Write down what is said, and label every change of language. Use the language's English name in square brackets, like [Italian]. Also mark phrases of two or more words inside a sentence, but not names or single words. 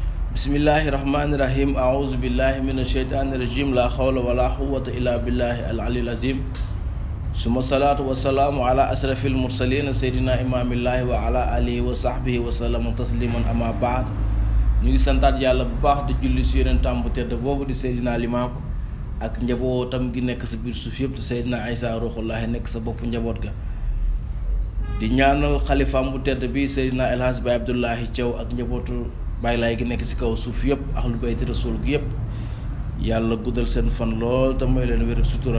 [Arabic] بسم الله الرحمن الرحيم. أعوذ بالله من الشيطان الرجيم. لا حول ولا قوة إلا بالله العلي العظيم. ثم الصلاة والسلام على أشرف المرسلين سيدنا إمام الله وعلى آله وصحبه وسلم تسليما أما بعد. [Wolof] Ñu ngi santaat yàlla bu baax di julli ci yonentam bu tedd boobu di Seydina Limaamu ak njabootam gi nekk sa biir suuf yëpp te Seydina Isa ruuxullaahi nekk sa bopp njaboot ga. Di ñaanal xalifaam bu tedd bi Seydina El Hadj Baye Abdoulahi Thiaw ak njabootu Baye Laay gi nekk ci kaw suuf yëpp [Arabic] أهل بيت الرسول [Wolof] gi yëpp yàlla guddal seen fan lool te may leen wér sutura.